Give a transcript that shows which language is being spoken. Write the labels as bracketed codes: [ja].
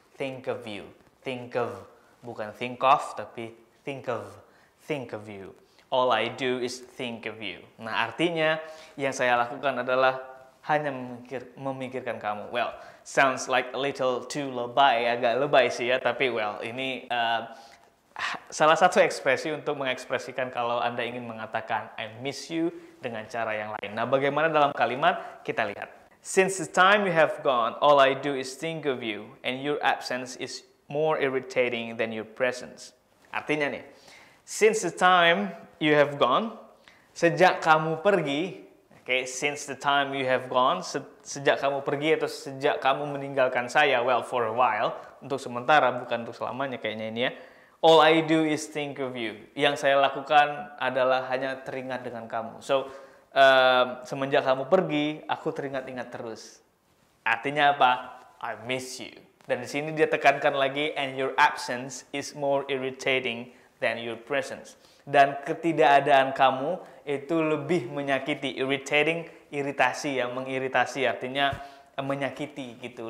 [en] Think of you. Think of. [id] Bukan [en] think of, [id] tapi [en] think of. Think of you. all I do is think of you. [id] Nah, artinya yang saya lakukan adalah hanya memikirkan kamu. [en] Well, sounds like a little too lebay, [id] agak lebay sih ya, tapi well, ini salah satu ekspresi untuk mengekspresikan kalau Anda ingin mengatakan [en] I miss you [id] dengan cara yang lain. Nah, bagaimana dalam kalimat? Kita lihat. [en] Since the time you have gone, all I do is think of you, and your absence is more irritating than your presence. [id] Artinya nih, [en] since the time you have gone, [id] sejak kamu pergi, [en] okay, since the time you have gone, [id] sejak kamu pergi atau sejak kamu meninggalkan saya, [en] well, for a while, [id] untuk sementara, bukan untuk selamanya kayaknya ini ya. [en] All I do is think of you. [id] Yang saya lakukan adalah hanya teringat dengan kamu. So, semenjak kamu pergi, aku teringat-ingat terus. Artinya apa? [en] I miss you. [id] Dan di sini dia tekankan lagi, [en] and your absence is more irritating than your presence. [id] Dan ketidakadaan kamu itu lebih menyakiti. Irritating, iritasi, yang mengiritasi, artinya menyakiti gitu.